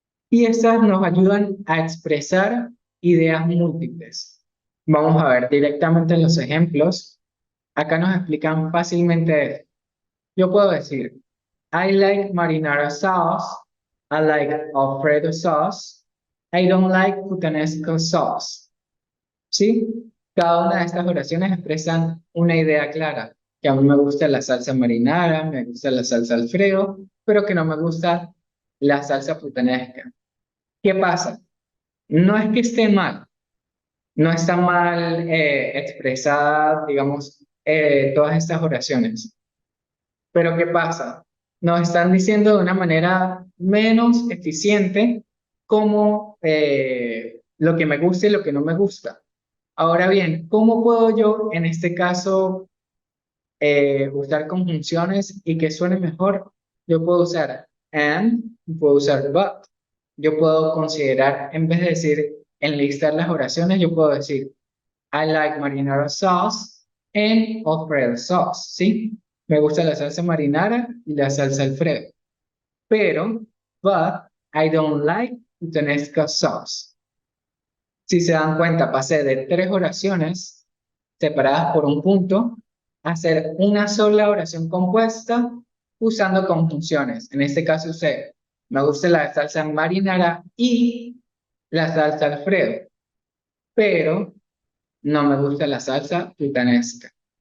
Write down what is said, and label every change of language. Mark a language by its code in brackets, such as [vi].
[es] Y estas nos ayudan a expresar ideas múltiples. Vamos a ver directamente en los ejemplos. Acá nos explican fácilmente esto. Yo puedo decir, [en] I like marinara sauce. I like Alfredo sauce. I don't like puttanesco sauce. [es] ¿Sí? Cada una de estas oraciones expresan una idea clara. Que a mí me gusta la salsa marinara, me gusta la salsa Alfredo, pero que no me gusta la salsa puttanesca. ¿Qué pasa? No es que esté mal. No está mal expresada, digamos, todas estas oraciones. Pero ¿qué pasa? Nos están diciendo de una manera menos eficiente cómo lo que me gusta y lo que no me gusta. Ahora bien, ¿cómo puedo yo en este caso usar conjunciones y que suene mejor? Yo puedo usar and, puedo usar but. Yo puedo considerar, en vez de decir enlistar las oraciones, yo puedo decir [en] I like marinara sauce and Alfredo sauce, [es] ¿sí? Me gusta la salsa marinara y la salsa Alfredo. Pero, [en] but I don't like puttanesca sauce. [es] Si se dan cuenta, pasé de tres oraciones separadas por un punto a hacer una sola oración compuesta usando conjunciones. En este caso usé, me gusta la salsa marinara y la salsa Alfredo, pero no me gusta la salsa puttanesca.